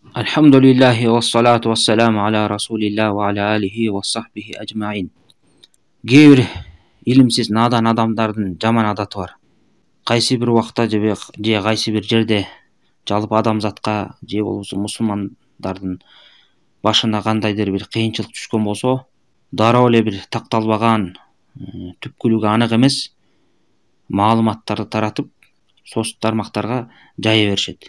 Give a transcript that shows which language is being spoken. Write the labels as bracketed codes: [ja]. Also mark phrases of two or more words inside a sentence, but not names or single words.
[ar] الحمد لله والصلاة والسلام على رسول الله وعلى آله وصحبه أجمعين. [ky] Кейбір илимсиз надан адамдардын жаман адаты бар. Кайсы бир убакта же кайсы бир жерде жалпы адамзатка же болбосо мусулмандардын башына кандайдыр бир кыйынчылык түшкөн болсо, дароо эле бир такталбаган, түпкүлүгү анык эмес маалыматтарды таратып, социалдык тармактарга жая беришет.